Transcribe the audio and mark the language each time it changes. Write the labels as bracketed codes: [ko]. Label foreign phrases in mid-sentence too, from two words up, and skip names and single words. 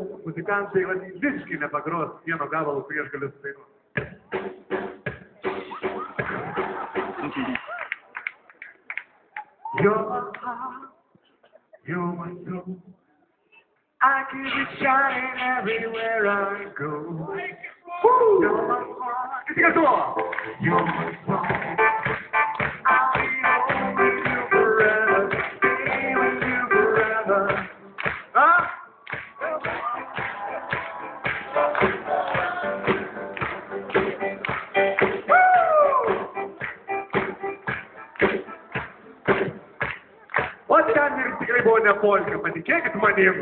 [lt] muzikantai visiškai nepagros vieno gabalo, kurį aš galiu sudainuoti. [en] You're my heart, you're my soul. I keep it shining everywhere I go. Woo! You're my heart. [fr] Qu'est-ce que c'est? [en] You're my song. I'll be home with you forever. Stay with you forever. Huh? [lt] O ten ir tikrai buvo ne polka, patikėkit manim.